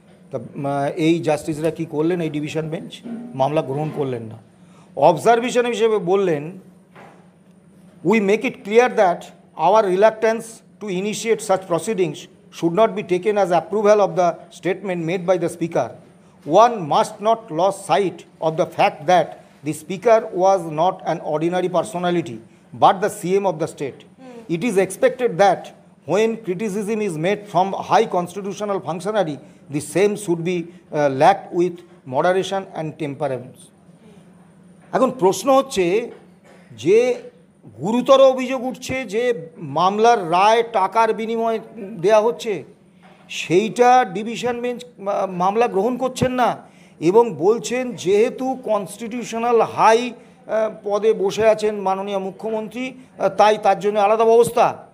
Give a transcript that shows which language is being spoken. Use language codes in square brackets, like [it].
[bn] তা এই জাস্টিসরা কি করলেন? এই ডিভিশন বেঞ্চ মামলা গ্রহণ করলেন না। অবজারভেশন হিসেবে বললেন, [en] We make it clear that our reluctance to initiate such proceedings should not be taken as approval of the statement made by the Speaker. One must not lose sight of the fact that the Speaker was not an ordinary personality, but the CM of the state. It is expected that when criticism is made from high constitutional functionary, the same should be lacked with moderation and temperance. [bn] এখন প্রশ্ন হচ্ছে যে গুরুতর অভিযোগ উঠছে যে মামলার রায় টাকার বিনিময়ে দেয়া হচ্ছে, সেইটা ডিভিশন বেঞ্চ মামলা গ্রহণ করছেন না এবং বলছেন যেহেতু কনস্টিটিউশনাল হাই পদে বসে আছেন মাননীয় মুখ্যমন্ত্রী, তাই তার জন্য আলাদা ব্যবস্থা।